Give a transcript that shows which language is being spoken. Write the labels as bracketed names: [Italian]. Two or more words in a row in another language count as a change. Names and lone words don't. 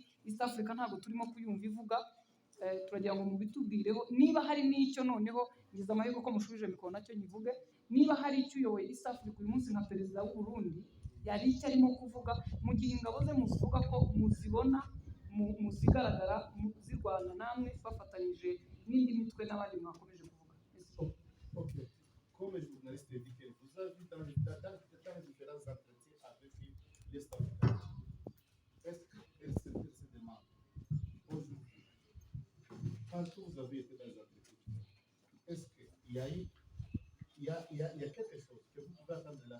[Kinyarwanda] East Africa ntabwo turimo kuyumva ivuga. Turagira ngo mubitubwireho niba hari n'icyo, noneho ngize amahirwe ko mushubije mikoro nacyo nyivuge, niba hari icyo uyoboye East Africa uyu munsi nka perezida w'u Burundi yari icyo arimo kuvuga, mu gihe ingabo ze muzivuga ko muzibona muzigaragara zirwana namwe bafatanyije n'indi mitwe n'abandi mwakomeje kuvuga. Ok. [French] Comme le journaliste dit que vous avez vu dans différents entretiens avec les Africains, est-ce qu'elle se demande aujourd'hui, quand vous avez été dans les entretiens, est-ce qu'il y a quelque chose que vous pouvez attendre là?